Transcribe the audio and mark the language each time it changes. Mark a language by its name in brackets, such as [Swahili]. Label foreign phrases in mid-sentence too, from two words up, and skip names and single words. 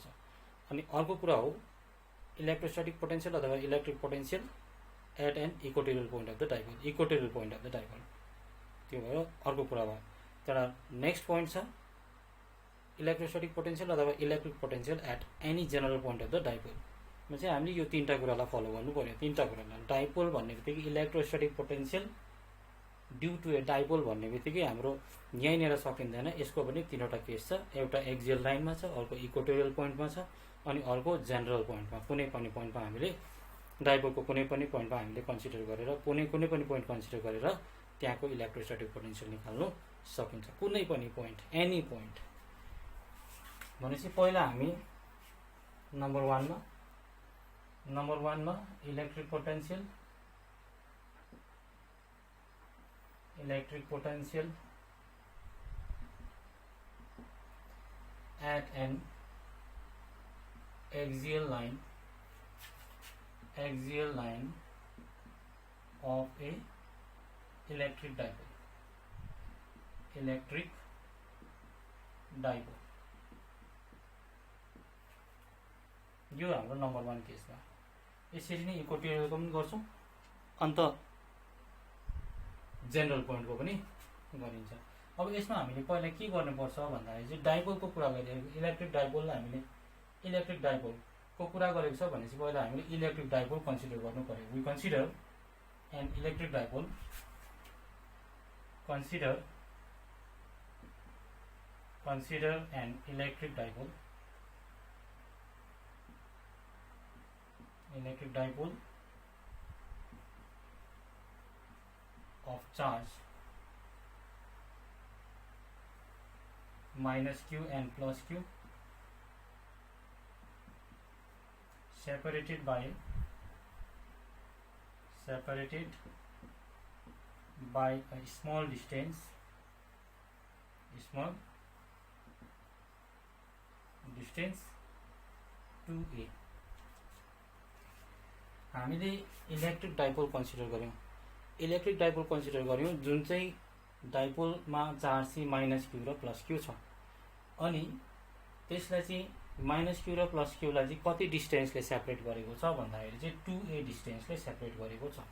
[Nepali] अनि अर्को कुरा हो [English] electrostatic potential अथवा electric potential at an equatorial point of the dipole. equatorial point of the dipole, [Nepali] त्यो भयो अर्को कुरा भयो। [English] त्यहाँबाट next point छ electrostatic potential अथवा electric potential at any general point of the dipole. [Nepali] मा चाहिँ हामीले यो तीनटा कुरालाई फलो गर्नु पर्यो। तीनटा कुरालाई डाइपोल भन्ने बित्तिकै [English] electrostatic potential due to a dipole [Nepali] भन्ने बित्तिकै हाम्रो यहीँनिर सकिँदैन। यसको पनि तीनवटा केस छ। एउटा एक्सियल लाइनमा छ, अर्को [English] equatorial pointमा [Nepali] छ, अनि अर्को [English] general pointमा। [Nepali] कुनै पनि पोइन्टमा हामीले डाइपोलको कुनै पनि पोइन्टमा हामीले कन्सिडर गरेर कुनै पनि पोइन्ट कन्सिडर गरेर त्यहाँको [English] electrostatic potential [Nepali] निकाल्नु सकिन्छ। कुनै पनि पोइन्ट, [English] any point. [Nepali] भनेपछि पहिला हामी नम्बर 1 मा [English] electric potential at an axial line of a electric dipole. [Nepali] यो हाम्रो नम्बर 1 केसमा। यसरी नै इक्वेटोरियलको पनि गर्छौँ, अन्त [English] general pointको [Nepali] पनि गरिन्छ। अब यसमा हामीले पहिला के गर्नुपर्छ भन्दाखेरि चाहिँ डाइपोलको कुरा गरिरहेको, [English] electric dipoleलाई [Nepali] हामीले [English] electric dipoleको [Nepali] कुरा गरेको छ भनेपछि पहिला हामीले [English] electric dipole consider [Nepali] गर्नु पर्यो। [English] we consider an electric dipole, consider an electric dipole of charge minus q and plus q separated by a small distance 2a। [Nepali] हामीले [English] electric dipole consider [Nepali] गर्यौं। [English] electric dipole consider [Nepali] गर्यौं जुन चाहिँ डाइपोलमा चार्ज चाहिँ [English] minus q [Nepali] र [English] plus q [Nepali] छ। अनि त्यसलाई चाहिँ [English] minus q [Nepali] र [English] plus qलाई [Nepali] चाहिँ कति डिस्टेन्सले सेपरेट गरेको छ भन्दाखेरि चाहिँ 2a डिस्टेन्सले सेपरेट गरेको छ।